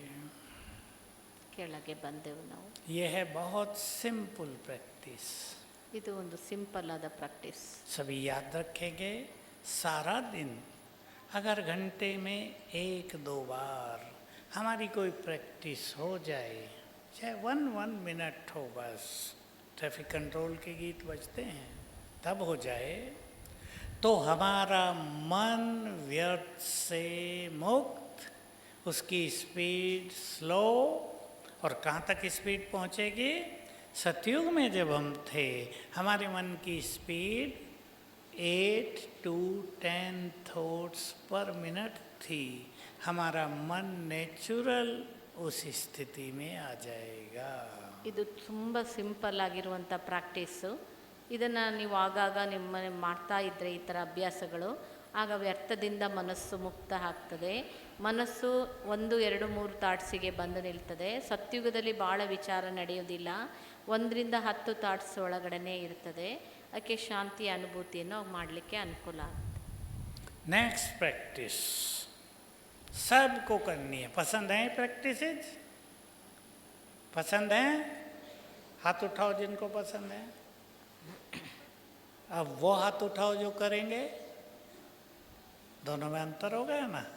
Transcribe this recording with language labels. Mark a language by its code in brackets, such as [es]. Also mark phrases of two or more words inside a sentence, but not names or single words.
[kn] ಕೆಳಗೆ ಬಂದೆವು ನಾವು. [hi] यह है बहुत [en] simple practice. [kn] ಇದು ಒಂದು ಸಿಂಪಲ್ ಆದ ಪ್ರಾಕ್ಟೀಸ್. [hi] सभी याद रखेंगे। सारा दिन अगर घंटे में 1-2 बार हमारी कोई प्रैक्टिस हो जाए, चाहे 1 मिनट हो, बस [en] traffic control [hi] के गीत बजते हैं तब हो जाए, तो हमारा मन व्यर्थ से मुक्त, उसकी स्पीड स्लो, और कहाँ तक स्पीड पहुँचेगी? सतयुग में जब हम थे, हमारे मन की स्पीड [en] 8 to 10 thoughts per minute [hi] थी। हमारा मन नेचुरल उस स्थिति में आ जाएगा। [kn] ಇದು ತುಂಬ ಸಿಂಪಲ್ ಆಗಿರುವಂಥ ಪ್ರಾಕ್ಟೀಸು. ಇದನ್ನು ನೀವು ಆಗಾಗ ನಿಮ್ಮ ಮಾಡ್ತಾ ಇದ್ದರೆ ಈ ಥರ ಅಭ್ಯಾಸಗಳು, ಆಗ ವ್ಯರ್ಥದಿಂದ ಮನಸ್ಸು ಮುಕ್ತ ಆಗ್ತದೆ. ಮನಸ್ಸು 1, 2, 3 ಥಾಟ್ಸಿಗೆ ಬಂದು ನಿಲ್ತದೆ. ಸತ್ಯುಗದಲ್ಲಿ ಭಾಳ ವಿಚಾರ ನಡೆಯೋದಿಲ್ಲ, 1ರಿಂದ 10 ಥಾಟ್ಸ್ ಒಳಗಡೆ ಇರ್ತದೆ. ಅದಕ್ಕೆ ಶಾಂತಿಯ ಅನುಭೂತಿಯನ್ನು ಮಾಡಲಿಕ್ಕೆ ಅನುಕೂಲ ಆಗುತ್ತೆ. [en] next practice [hi] सबको करनी है। पसंद है प्रैक्टिसेज? पसंद है? हाथ उठाओ जिनको पसंद है। अब वो हाथ उठाओ जो करेंगे। दोनों में अंतर हो गया ना?